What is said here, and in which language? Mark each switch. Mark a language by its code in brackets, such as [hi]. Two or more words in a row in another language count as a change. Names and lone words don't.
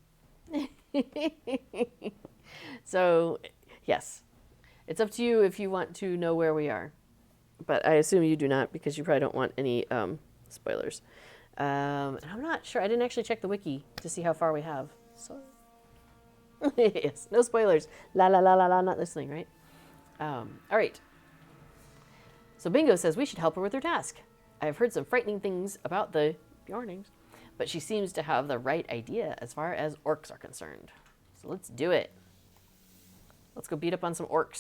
[en] So, yes. It's up to you if you want to know where we are. But I assume you do not, because you probably don't want any spoilers. And I'm not sure. I didn't actually check the wiki to see how far we have. So, yes, no spoilers. La la la la la, not listening, right? All right. So Bingo says we should help her with her task. I have heard some frightening things about the Bjornings, but she seems to have the right idea as far as orcs are concerned. So let's do it. Let's go beat up on some orcs.